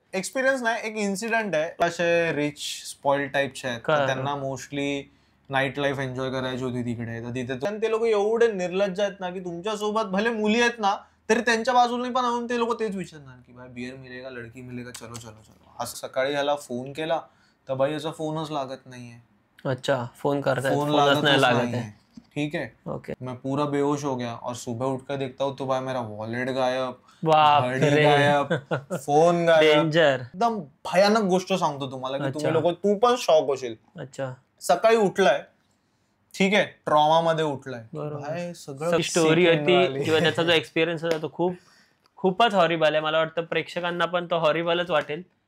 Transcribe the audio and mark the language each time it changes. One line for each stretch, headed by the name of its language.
Marathi: Experience नाही, एक incident आहे. असे रिच स्पॉइल टाईपचे आहेत, त्यांना मोस्टली नाईट लाईफ एन्जॉय करायची होती तिकडे. तर तिथे ते लोक एवढे निर्लज्ज आहेत ना की तुमच्या सोबत भले मुली आहेत ना तरी त्यांच्या बाजूने पण आणून ते लोक तेच विचारणार की भाई
Hindi: बियर मिलेगा, लडकी मिलेगा, चलो चलो चलो.
Marathi: असं सकाळी ह्याला फोन केला तर भाई याचा फोनच लागत नाहीये.
Hindi: अच्छा, फोन नहीं लागत है. ठीक है, ओके. मैं पूरा बेहोश हो गया और सुबह उठकर देखता हूँ तो भाई मेरा वॉलेट गायब, घड़ी गायब, फोन गायब.
Marathi: एकदम भयानक गोष्ट सांगतो तुम्हाला की तुम्ही लोक, तू पण शॉक होशील.
Hindi: अच्छा,
Marathi: सकाळी उठलाय, ठीक आहे, ट्रॉमा मध्ये उठलाय, सगळं स्टोरी होती किंवा त्याचा जो एक्सपिरियन्स होता तो खूपच हॉरिबल आहे. मला वाटतं प्रेक्षकांना पण तो हॉरिबलच वाटेल.